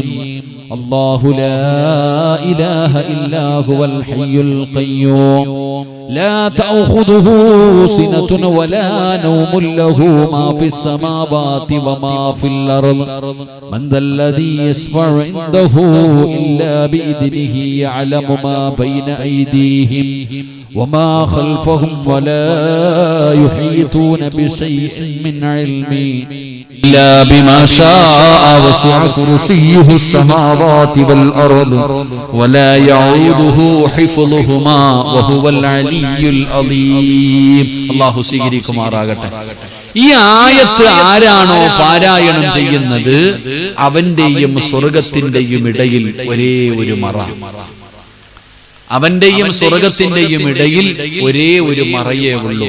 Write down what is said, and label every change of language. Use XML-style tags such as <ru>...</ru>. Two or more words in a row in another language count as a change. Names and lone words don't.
<ar>الله لا إله إلا هو الحي القيوم لا تأخذه سنة ولا نوم له ما في السماوات وما في الأرض من ذا الذي يشفع عنده إلا بإذنه يعلم ما بين أيديهم وما خلفهم ولا يحيطون بشيء من علمه إلا بما شاء وسع كرسيه السماوات والأرض ولا يعوده حفظهما وهو العلي العظيم.</ar> <ml>അല്ലാഹു സ്വീകരിക്കുമാറാകട്ടെ. ഈ ആയത്ത് ആരാണോ പാരായണം ചെയ്യുന്നത് അവന്റെയും സ്വർഗത്തിന്റെയും ഇടയിൽ ഒരേ ഒരു മറ, അവന്റെയും സ്വർഗത്തിന്റെയും ഇടയിൽ ഒരേ ഒരു മറയേ ഉള്ളൂ.</ml>